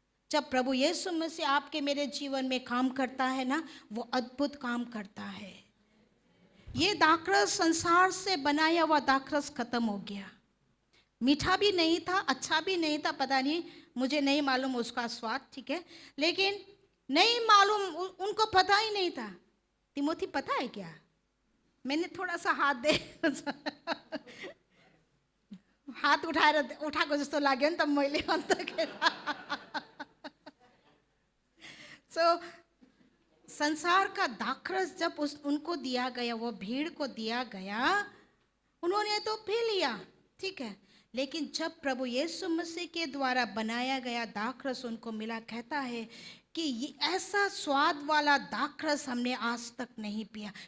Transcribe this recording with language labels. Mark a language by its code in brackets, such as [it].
[hi] जब प्रभु यीशु मसीह आपके मेरे जीवन में काम करता है ना, वो अद्भुत काम करता है। ये दाखरस संसार से बनाया हुआ दाखरस खत्म हो गया। मीठा भी नहीं था, अच्छा भी नहीं था, पता नहीं, मुझे नहीं मालूम उसका स्वाद, ठीक है, लेकिन नहीं मालूम, उनको पता ही नहीं था। तिमोथी पता है क्या? मैंने थोड़ा सा हाथ दे [ne] हात उठाएको जस्तो लाग्यो नि त मैले अन्तखेरि। [hi] सो संसार का दाखरस जब उनको दिया गया, वो भीड़ को दिया गया, उन्होंने तो पी लिया, ठीक है। लेकिन जब प्रभु यीशु मसीह के द्वारा बनाया गया दाखरस उनको मिला, कहता है कि ये ऐसा स्वाद वाला दाखरस हमने आज तक नहीं पिया।